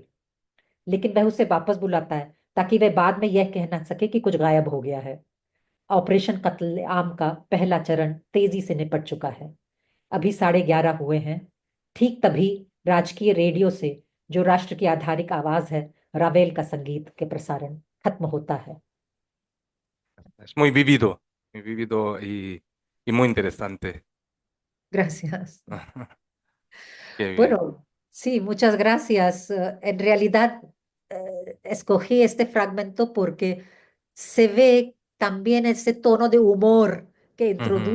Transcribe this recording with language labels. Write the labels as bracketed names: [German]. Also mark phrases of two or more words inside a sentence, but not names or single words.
[Hindi] लेकिन वह उसे वापस बुलाता है ताकि वह बाद में यह कह ना सके कि कुछ गायब हो गया है। ऑपरेशन कत्लेआम का पहला चरण तेजी से निपट चुका है। अभी 11:30 हुए हैं। ठीक तभी राजकीय रेडियो से, जो राष्ट्र की आधारिक आवाज है, रावेल का संगीत के प्रसारण खत्म होता है। [Spanish] Es muy vivido y muy interesante. Gracias. Qué bien. Bueno, sí, muchas gracias. En realidad, escogí este fragmento porque se ve también ese tono de humor que introduce